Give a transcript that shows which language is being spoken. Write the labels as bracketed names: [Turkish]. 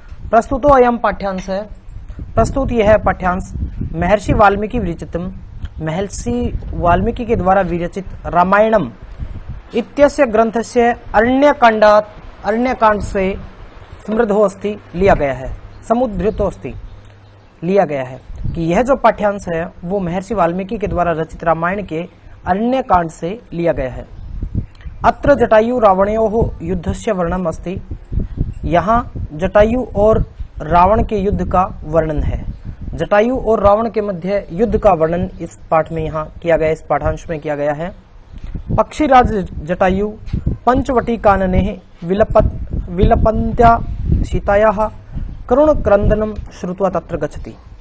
[Hindi] प्रस्तुतो अयम पाठ्यांश है। प्रस्तुत यह है पाठ्यांश महर्षि वाल्मीकि विरचितम, महर्षि वाल्मीकि के द्वारा विरचित [Sanskrit] रामायणम इत्यस्य ग्रंथस्य [Hindi] अरण्यकांड से समृद्धो अस्ति लिया गया है, [Sanskrit] समुद्धृतो अस्ति [Hindi] लिया गया है कि यह जो पाठ्यांश है वो महर्षि वाल्मीकि के द्वारा रचित रामायण के अरण्यकांड से लिया गया है। [Sanskrit] अत्र जटायु रावणयोः युद्धस्य वर्णनम अस्ति। [Hindi] यहाँ जटायु और रावण के युद्ध का वर्णन है। जटायु और रावण के मध्य युद्ध का वर्णन इस पाठ में यहाँ किया गया, इस पाठांश में किया गया है। [Sanskrit] पक्षीराज जटायु पंचवटी कानने विलपन्त्या सीतायाः करुण क्रंदनम श्रुत्वा तत्र गच्छति।